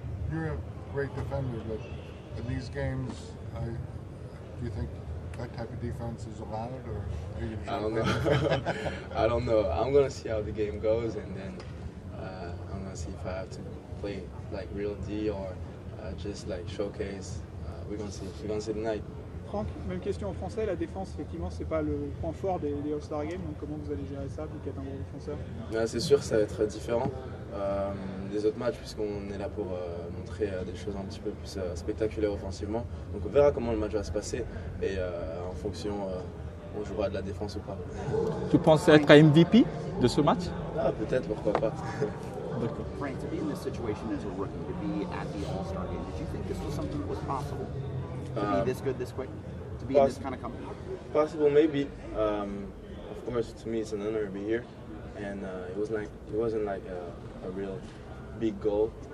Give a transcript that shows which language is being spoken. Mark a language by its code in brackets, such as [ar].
[en] You're a great defender, but in these games, do you think that type of defense is allowed, or are you I don't know. I don't know. I'm gonna see how the game goes, and then I'm gonna see if I have to play like real D or just like showcase. We're gonna see. We're gonna see tonight. [fr] Franck, même question en français, la défense effectivement c'est pas le point fort des All-Star Games, donc comment vous allez gérer ça, vous qui êtes un bon défenseur? C'est sûr, ça va être différent des autres matchs puisqu'on est là pour montrer des choses un petit peu plus spectaculaires offensivement. Donc on verra comment le match va se passer et en fonction on jouera de la défense ou pas. Tu penses être MVP de ce match? Ah, peut-être, pourquoi pas. [en] Frank, to be in this situation as a rookie, to be at the All-Star game, did you think this was something that was possible? To be this good this quick? To be in this kind of company? Possible, maybe. Of course, to me it's an honor to be here. And it wasn't like a real big goal.